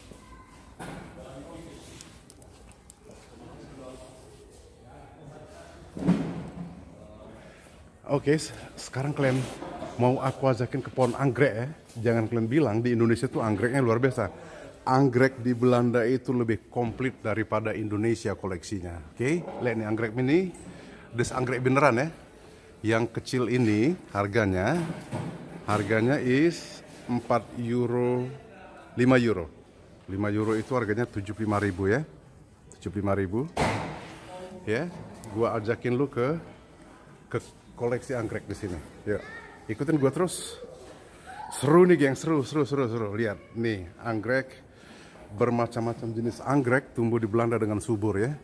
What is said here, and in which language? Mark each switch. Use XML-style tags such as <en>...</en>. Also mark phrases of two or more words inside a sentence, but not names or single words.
<id>Oke, sekarang kalian mau aku ajakin ke pohon anggrek ya. Jangan kalian bilang di Indonesia tuh anggreknya luar biasa. Anggrek di Belanda itu lebih komplit daripada Indonesia koleksinya. Oke, lihat nih anggrek ini. Des anggrek beneran ya. Yang kecil ini harganya is 4 euro, 5 euro. 5 euro itu harganya 75.000 ya. 75.000. Ya, gua ajakin lu ke koleksi anggrek di sini. Ya, ikutin gua terus. Seru nih geng, seru. Lihat nih, anggrek bermacam-macam jenis anggrek tumbuh di Belanda dengan subur ya.</id>